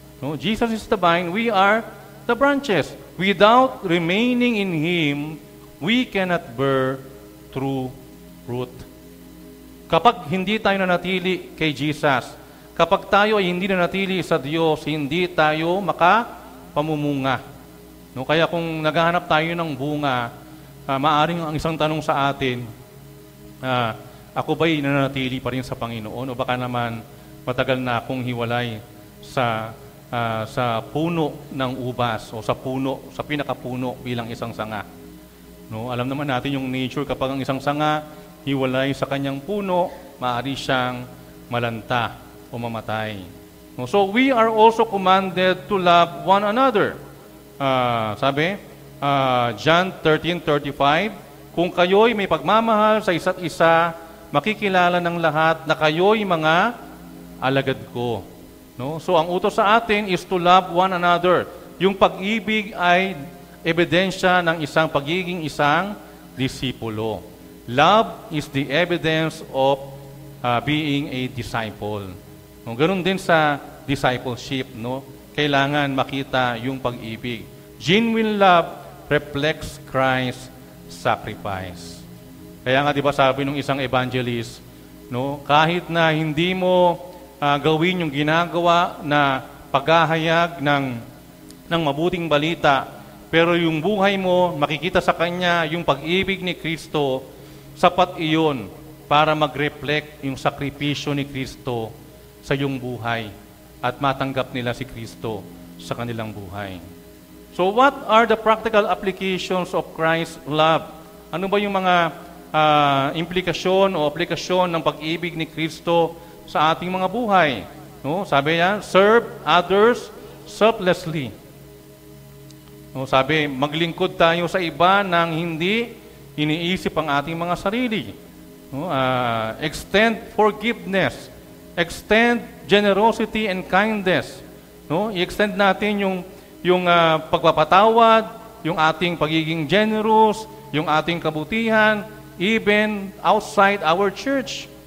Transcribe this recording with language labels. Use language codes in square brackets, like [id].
[en] No, Jesus is the vine, we are the branches. Without remaining in Him, we cannot bear true fruit. [tl] Kapag hindi tayo nanatili kay Jesus, kapag tayo ay hindi nanatili sa Diyos, hindi tayo makapamumunga. No, kaya kung naghahanap tayo ng bunga, maaring ang isang tanong sa atin, ako ba'y nananatili pa rin sa Panginoon o baka naman matagal na akong hiwalay sa puno ng ubas o sa pinakapuno bilang isang sanga. No, alam naman natin yung nature, kapag ang isang sanga hiwalay sa kanyang puno, maaari siyang malanta o mamatay. [en] No, so we are also commanded to love one another. [tl] Sabi, John 13:35, kung kayo'y may pagmamahal sa isa't isa, makikilala ng lahat na kayo'y mga alagad ko. No? So ang utos sa atin is [en] to love one another. [tl] Yung pag-ibig ay ebidensya ng pagiging isang disipulo. [en] Love is the evidence of being a disciple. No? [tl] Ganun din sa discipleship, no? Kailangan makita yung pag-ibig. [en] Genuine love reflects Christ's sacrifice. [tl] Kaya nga 'di ba sabi ng isang evangelist, no, kahit na hindi mo gawin yung ginagawa na paghahayag ng mabuting balita, pero yung buhay mo, makikita sa Kanya yung pag-ibig ni Kristo, sapat iyon para mag-reflect yung sakripisyo ni Kristo sa iyong buhay at matanggap nila si Kristo sa kanilang buhay. [en] So what are the practical applications of Christ's love? [tl] Ano ba yung mga implikasyon o aplikasyon ng pag-ibig ni Kristo sa ating mga buhay? [en] No, [tl] sabi niya, [en] serve others selflessly. [tl] No, sabi, maglingkod tayo sa iba nang hindi iniisip ang ating mga sarili. [en] No, extend forgiveness, extend generosity and kindness. [tl] No, i-extend natin yung pagpapatawad, yung ating pagiging generous, yung ating kabutihan, [en] even outside our church.